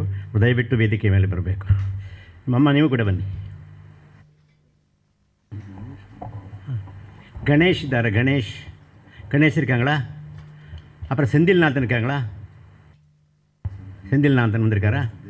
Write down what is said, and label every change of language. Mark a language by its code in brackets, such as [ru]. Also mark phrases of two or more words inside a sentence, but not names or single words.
[kn] ದಯವಿಟ್ಟು ವೇದಿಕೆ ಮೇಲೆ ಬರಬೇಕು. ಮಮ್ಮ ನೀವು ಕೂಡ ಬನ್ನಿ. [ta] கணேஷ் இதார். கணேஷ் இருக்காங்களா? அப்புறம் செந்தில்நாதன் இருக்காங்களா? செந்தில்நாதன் வந்திருக்காரா?